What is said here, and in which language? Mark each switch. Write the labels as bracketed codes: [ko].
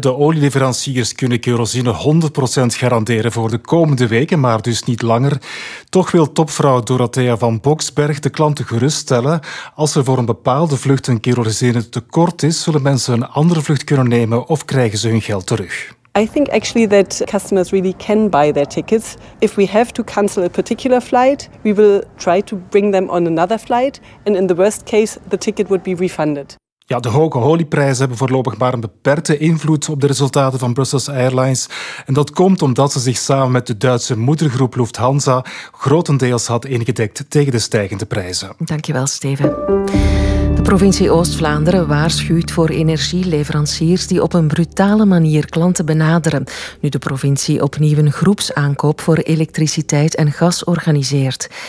[nl] De olieleveranciers kunnen kerosine 100% garanderen voor de komende weken, maar dus niet langer. Toch wil topvrouw Dorothea van Boksberg de klanten geruststellen. Als er voor een bepaalde vlucht een kerosine tekort is, zullen mensen een andere vlucht kunnen nemen of krijgen ze hun geld terug. [en] I think actually that customers really can buy their tickets. If we have to cancel a particular flight, we will try to bring them on another flight. And in the worst case, the ticket would be refunded. [nl] Ja, de hoge olieprijzen hebben voorlopig maar een beperkte invloed op de resultaten van Brussels Airlines. En dat komt omdat ze zich samen met de Duitse moedergroep Lufthansa grotendeels had ingedekt tegen de stijgende prijzen. Dankjewel, Steven. De provincie Oost-Vlaanderen waarschuwt voor energieleveranciers die op een brutale manier klanten benaderen, nu de provincie opnieuw een groepsaankoop voor elektriciteit en gas organiseert.